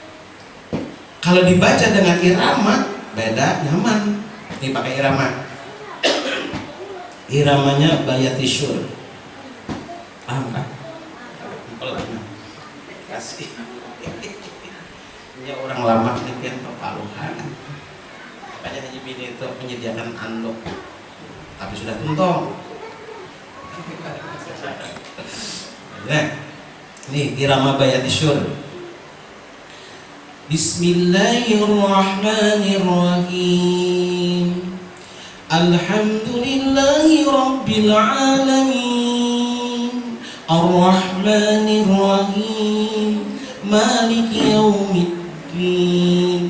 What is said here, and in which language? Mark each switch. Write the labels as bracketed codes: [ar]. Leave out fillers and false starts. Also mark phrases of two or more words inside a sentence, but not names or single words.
[id] Kalau dibaca dengan irama beda nyaman. Ini pakai irama. Iramanya Bayatisyur. Paham kan? Pelan. Kasih. Ini orang lama nih kan Paluhan. Makanya Haji Bini itu menyediakan andok, tapi sudah tuntong. Nah, nih irama Bayatisyur. [ar] بسم الله الرحمن الرحيم. الحمد لله رب العالمين. الرحمن الرحيم مالك يوم الدين.